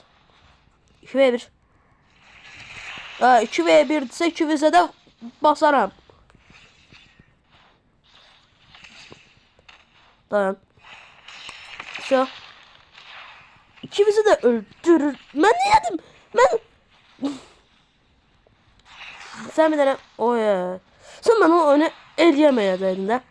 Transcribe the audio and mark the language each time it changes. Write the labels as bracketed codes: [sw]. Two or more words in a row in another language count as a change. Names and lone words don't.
[az] 2 vs 1. 2 vs 1 desə 2 vs də basaram. Dayan. Şu. 2 vs də öldürür. Mən nə yedim? [tr] Sen bir tane sen bana onu [az] eləyəməyəcəydin də.